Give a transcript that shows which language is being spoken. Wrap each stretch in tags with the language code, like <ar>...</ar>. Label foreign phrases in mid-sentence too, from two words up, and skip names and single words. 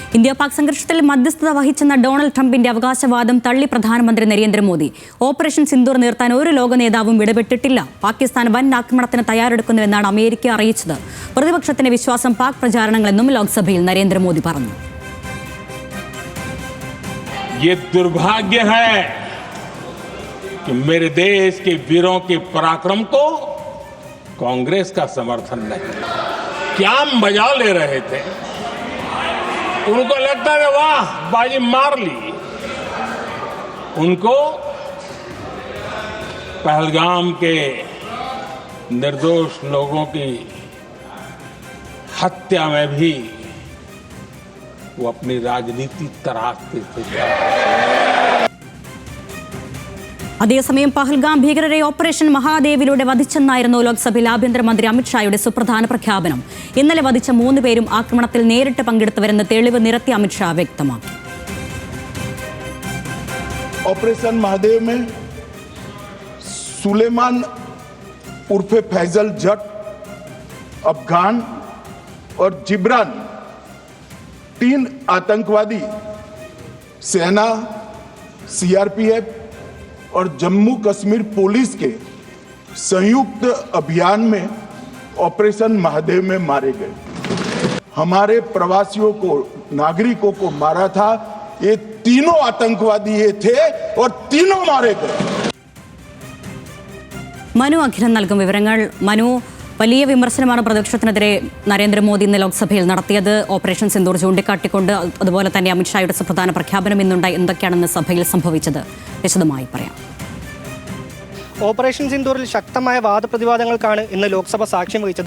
<ml>ഇന്ത്യ പാക് സംഘർഷത്തിൽ മധ്യസ്ഥത വഹിച്ചെന്ന ഡൊണാൾഡ് ട്രംപിന്റെ അവകാശവാദം തള്ളി പ്രധാനമന്ത്രി നരേന്ദ്രമോദി. ഓപ്പറേഷൻ സിന്ദൂർ നിർത്താൻ ഒരു ലോക നേതാവും ഇടപെട്ടിട്ടില്ല. പാകിസ്ഥാൻ വൻ ആക്രമണത്തിന് തയ്യാറെടുക്കുന്നുവെന്നാണ് അമേരിക്ക അറിയിച്ചത്. പ്രതിപക്ഷത്തിന്റെ വിശ്വാസം പാക് പ്രചാരണങ്ങളെന്നും ലോക്സഭയിൽ നരേന്ദ്രമോദി പറഞ്ഞു.</ml> <hi>ये दुर्भाग्य है कि मेरे देश के वीरों के पराक्रम को कांग्रेस का समर्थन नहीं। क्या मजा ले रहे थे, उनको लगता है वाह बाजी मार ली। उनको पहलगाम के निर्दोष लोगों की हत्या में भी वो अपनी राजनीति तराशते थे.</hi> <ml>അതേസമയം പഹൽഗാം ഭീകരരെ ഓപ്പറേഷൻ മഹാദേവിലൂടെ വധിച്ചെന്നായിരുന്നു ലോക്സഭയിൽ ആഭ്യന്തരമന്ത്രി അമിത്ഷായുടെ സുപ്രധാന പ്രഖ്യാപനം. ഇന്നലെ വധിച്ച 3 പേരും ആക്രമണത്തിൽ നേരിട്ട് പങ്കെടുത്തവരെന്ന് തെളിവ് നിരത്തി അമിത്ഷാ വ്യക്തമാക്കി.</ml> <hi>ऑपरेशन महादेव में सुलेमान उर्फे फैजल जट, अफगान और जिब्रान 3 आतंकवादी सेना, सीआरपीएफ और जम्मू कश्मीर पुलिस के संयुक्त अभियान में ऑपरेशन महादेव में मारे गए. हमारे प्रवासियों को, नागरिकों को मारा था. ये तीनों आतंकवादी ये थे और तीनों मारे गए.</hi> <ml>മനു അഖിലൻ നൽകും വിവരങ്ങൾ. മനു, വലിയ വിമർശനമാണ് പ്രതിപക്ഷത്തിനെതിരെ നരേന്ദ്രമോദി ഇന്ന് ലോക്സഭയിൽ നടത്തിയത്. ഓപ്പറേഷൻ സിന്ദൂർ ചൂണ്ടിക്കാട്ടിക്കൊണ്ട് അതുപോലെ തന്നെ അമിത്ഷായുടെ സുപ്രധാന പ്രഖ്യാപനം ഇന്നുണ്ടായി. എന്തൊക്കെയാണെന്ന് സഭയിൽ സംഭവിച്ചത് വിശദമായി പറയാം. ഓപ്പറേഷൻ സിന്ദൂറിൽ ശക്തമായ വാദപ്രതിവാദങ്ങൾക്കാണ് ഇന്ന് ലോക്സഭ സാക്ഷ്യം വഹിച്ചത്.</ml>